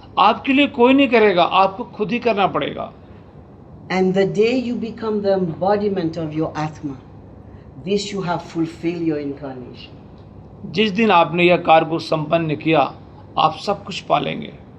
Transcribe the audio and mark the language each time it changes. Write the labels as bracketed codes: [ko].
[hi] आपके लिए कोई नहीं करेगा, आपको खुद ही करना पड़ेगा। [en] And the day you become the embodiment of your Atma, this you have fulfilled your incarnation. [hi] जिस दिन आपने यह कार्य को संपन्न किया, आप सब कुछ पालेंगे।